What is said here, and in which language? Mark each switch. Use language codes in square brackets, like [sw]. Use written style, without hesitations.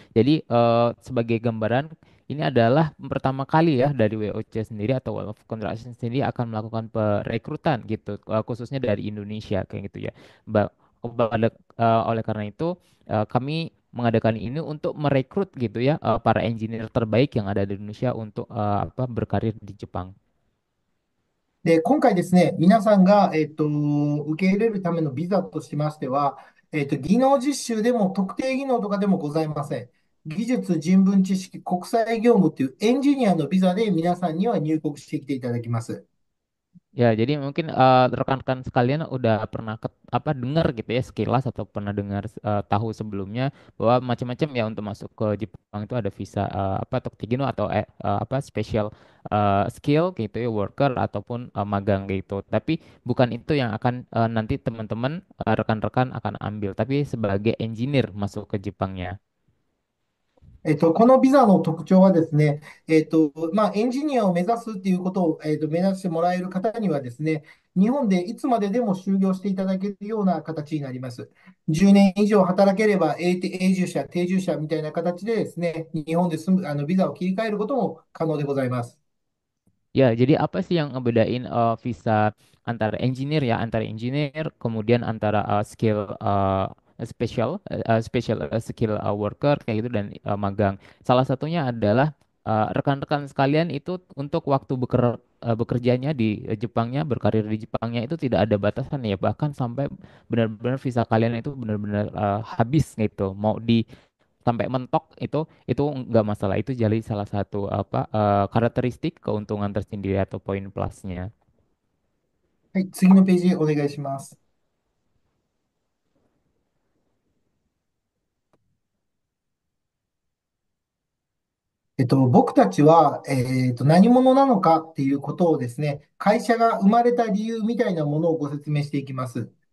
[id] Jadi sebagai gambaran, ini adalah pertama kali ya dari WOC sendiri atau World of Construction sendiri akan melakukan perekrutan gitu, khususnya dari Indonesia kayak gitu ya. Ba- oleh karena itu kami mengadakan ini untuk merekrut gitu ya para engineer terbaik yang ada di Indonesia untuk apa berkarir di Jepang. [ja] で、今回ですね、皆さんが、受け入れるためのビザとしましては、技能実習でも特定技能とかでもございません。技術、人文知識、国際業務というエンジニアのビザで皆さんには入国してきていただきます。 [id] Ya, jadi mungkin rekan-rekan sekalian udah pernah apa dengar gitu ya sekilas atau pernah dengar tahu sebelumnya bahwa macam-macam ya untuk masuk ke Jepang itu ada visa apa Toktigino atau apa [en] special skill [id] gitu ya worker ataupun magang gitu. Tapi bukan itu yang akan nanti teman-teman rekan-rekan akan ambil, tapi sebagai engineer masuk ke Jepangnya. [ja] このビザの特徴はですね、エンジニアを目指すということを、目指してもらえる方にはですね、日本でいつまででも就業していただけるような形になります。 10年以上働ければ永住者、定住者みたいな形でですね、日本で住む、ビザを切り替えることも可能でございます。 [id] Ya, jadi apa sih yang ngebedain visa antara engineer ya, antara engineer kemudian antara [en] skill special skill worker [id] kayak gitu dan magang. Salah satunya adalah rekan-rekan sekalian itu untuk waktu bekerjanya di Jepangnya, berkarir di Jepangnya itu tidak ada batasan ya, bahkan sampai benar-benar visa kalian itu benar-benar habis gitu. Mau di sampai mentok itu nggak masalah, itu jadi salah satu apa karakteristik keuntungan tersendiri atau poin plusnya. [ja] はい、次のページお願いします。僕たちは、何者なのかっていうことをですね、会社が生まれた理由みたいなものをご説明していきます。